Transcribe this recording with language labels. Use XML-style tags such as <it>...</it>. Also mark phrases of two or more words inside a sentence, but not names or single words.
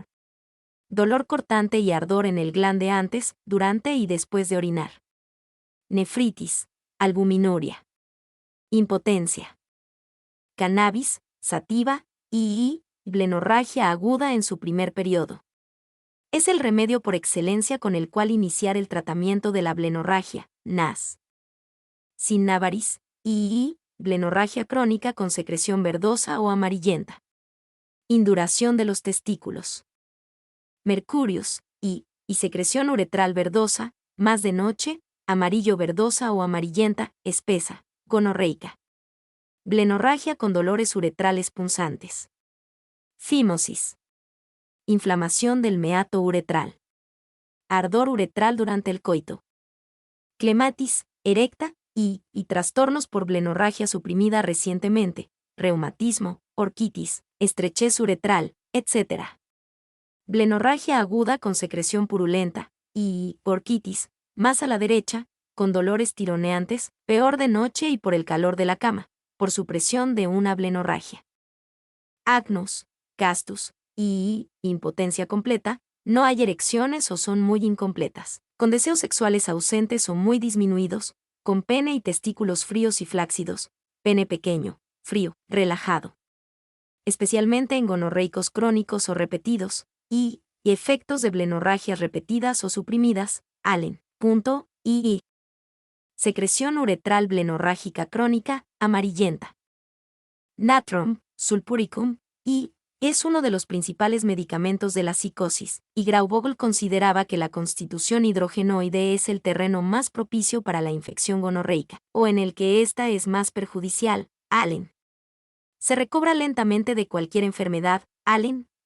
<es>Dolor cortante y ardor en el glande antes, durante y después de orinar. Nefritis, albuminuria. Impotencia. Cannabis, sativa, blenorragia aguda en su primer periodo. Es el remedio por excelencia con el cual iniciar el tratamiento de la blenorragia, NAS. Sinnavaris, blenorragia crónica con secreción verdosa o amarillenta. Induración de los testículos. Mercurius, y secreción uretral verdosa, más de noche, amarillo verdosa o amarillenta, espesa, gonorreica. Blenorragia con dolores uretrales punzantes. Fimosis. Inflamación del meato uretral. Ardor uretral durante el coito. Clematis, erecta, y trastornos por blenorragia suprimida recientemente, reumatismo, orquitis, estrechez uretral, etc. Blenorragia aguda con secreción purulenta, y orquitis, más a la derecha, con dolores tironeantes, peor de noche y por el calor de la cama, por supresión de una blenorragia. Agnus, castus, impotencia completa, no hay erecciones o son muy incompletas, con deseos sexuales ausentes o muy disminuidos, con pene y testículos fríos y flácidos, pene pequeño, frío, relajado. Especialmente en gonorreicos crónicos o repetidos, y efectos de blenorragias repetidas o suprimidas, Allen. Secreción uretral blenorrágica crónica, amarillenta. Natrum, sulpuricum, es uno de los principales medicamentos de la psicosis, y Graubogel consideraba que la constitución hidrogenoide es el terreno más propicio para la infección gonorreica, o en el que ésta es más perjudicial, Allen. Se recobra lentamente de cualquier enfermedad, Allen.</es>